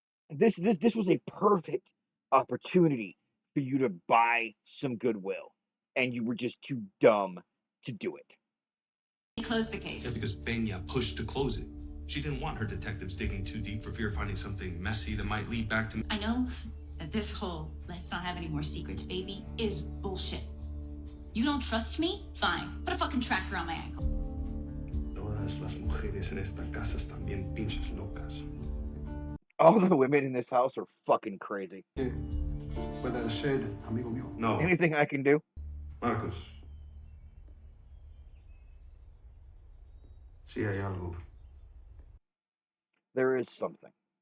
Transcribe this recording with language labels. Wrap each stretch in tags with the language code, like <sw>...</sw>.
<en>This was a perfect opportunity for you to buy some goodwill, and you were just too dumb to do it. Close the case. Yeah, because Peña pushed to close it. She didn't want her detectives digging too deep for fear of finding something messy that might lead back to... I know that this whole let's not have any more secrets, baby, is bullshit. You don't trust me? Fine. Put a fucking tracker on my ankle.</en> <es>Todas las mujeres en esta casa están bien pinches locas.</es> <en>All the women in this house are fucking crazy.</en> <es>Puede ser, amigo mío. No.</es> <en>Anything I can do? Marcos.</en> <es>Sí hay algo.</es> <en>There is something.</en>